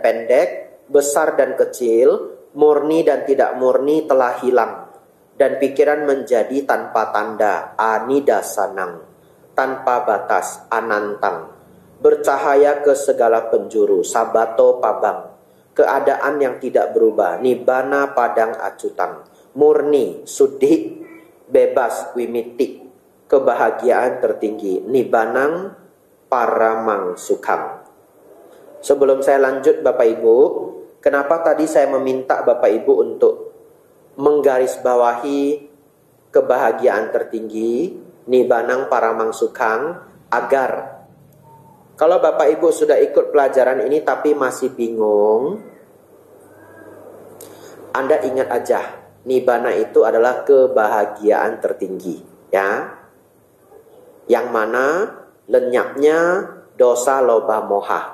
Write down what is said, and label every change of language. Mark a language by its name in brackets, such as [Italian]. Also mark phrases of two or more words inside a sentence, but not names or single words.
[Indonesian] pendek, besar dan kecil, murni dan tidak murni telah hilang, dan pikiran menjadi tanpa tanda, anidasanang, tanpa batas, anantang, bercahaya ke segala penjuru, [Pali] sabato pabang, [Indonesian] keadaan yang tidak berubah, [Pali] nibbana padang acutang, [Indonesian] murni, suddhi, bebas, wimiti, kebahagiaan tertinggi, [Pali] nibbanang paramang sukham. [Indonesian] Sebelum saya lanjut Bapak Ibu, kenapa tadi saya meminta Bapak Ibu untuk menggarisbawahi kebahagiaan tertinggi, [Pali] nibbanang paramang sukham, [Indonesian] agar kalau Bapak Ibu sudah ikut pelajaran ini tapi masih bingung, Anda ingat aja, nibbana itu adalah kebahagiaan tertinggi, ya. Yang mana lenyapnya [Pali] dosa, loba, moha.